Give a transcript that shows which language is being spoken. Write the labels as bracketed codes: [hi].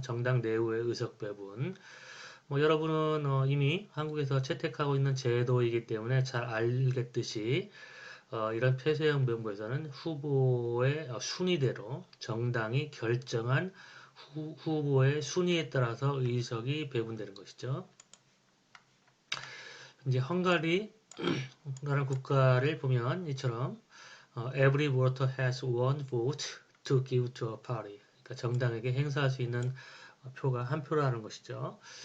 [ko] 정당 내부의 의석 배분. 뭐 여러분은 이미 한국에서 채택하고 있는 제도이기 때문에 잘 알겠듯이 이런 폐쇄형 명부에서는 후보의 순위대로 정당이 결정한 후보의 순위에 따라서 의석이 배분되는 것이죠. 이제 헝가리라는 국가를 보면 이처럼 [en] every voter has one vote to give to a party. [ko] 그러니까 정당에게 행사할 수 있는 표가 한 표라는 것이죠.